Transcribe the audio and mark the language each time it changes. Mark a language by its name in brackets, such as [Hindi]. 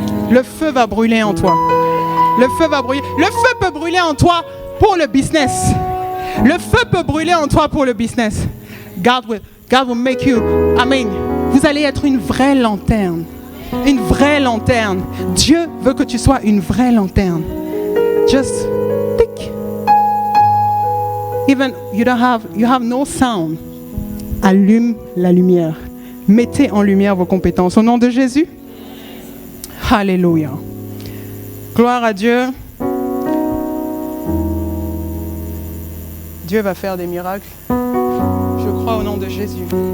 [French] Le feu va brûler en toi. Le feu va brûler. Le feu peut brûler en toi pour le business. Le feu peut brûler en toi pour le business. [English] God will make you, [French] vous allez être une vraie lanterne. Une vraie lanterne. Dieu veut que tu sois une vraie lanterne. [English] Just think. Even you have no sound. [French] allume la lumière. Mettez en lumière vos compétences. Au nom de Jésus. Alléluia. Gloire à Dieu. Dieu va faire des miracles. Je crois au nom de Jésus.